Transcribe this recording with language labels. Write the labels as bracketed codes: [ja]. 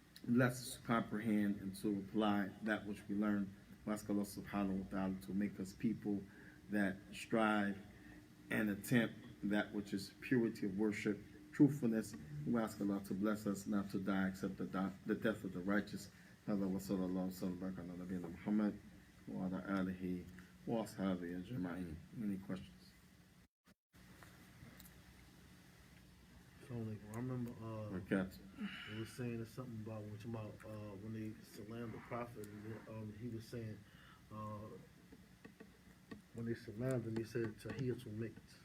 [en] Let us comprehend and to apply that which we learn. Ask Allah subhanahu wa ta'ala to make us people that strive and attempt that which is purity of worship, truthfulness. We ask Allah to bless us not to die except the death of the righteous. [ar] هذا وصلى الله وسلم وبارك على نبينا محمد وعلى آله وأصحابه أجمعين. [en] Any questions? So, like, I remember they was saying something about when they salam the Prophet, and he was saying when they salamed him, he said Tahiyatul Mix.